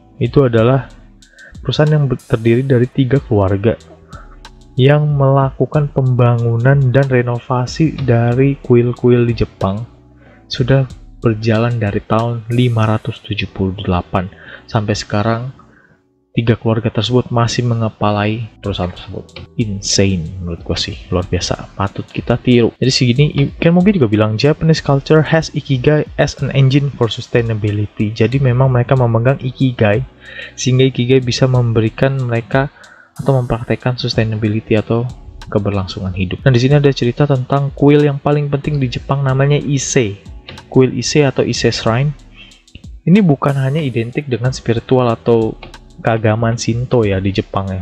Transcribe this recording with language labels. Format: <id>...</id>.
<id>Itu adalah perusahaan yang terdiri dari 3 keluarga yang melakukan pembangunan dan renovasi dari kuil-kuil di Jepang. Sudah berjalan dari tahun 578 sampai sekarang. 3 keluarga tersebut masih mengepalai perusahaan tersebut. Insane menurut gue sih, luar biasa, patut kita tiru. Jadi segini, Ken Mogi juga bilang</id> <en>Japanese culture has ikigai as an engine for sustainability.</en> <id>Jadi memang mereka memegang ikigai sehingga ikigai bisa memberikan mereka atau mempraktekkan sustainability atau keberlangsungan hidup. Nah, di sini ada cerita tentang kuil yang paling penting di Jepang namanya Ise. Kuil Ise atau Ise Shrine. Ini bukan hanya identik dengan spiritual atau keagamaan Shinto ya di Jepang ya.</id>